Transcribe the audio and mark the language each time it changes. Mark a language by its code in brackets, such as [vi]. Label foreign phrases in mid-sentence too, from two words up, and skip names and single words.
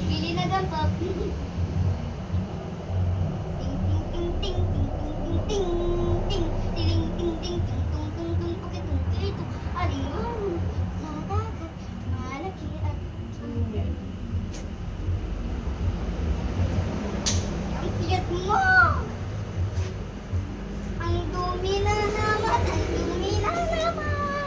[tl] ginagampap. Ting ting ting ting ting ting ting ting ting ting ting tung tung tung pakitong kito aliwan sa dagat malaki at tubig. Ang tiyat mo! Ang dumi na naman! Ang dumi na naman!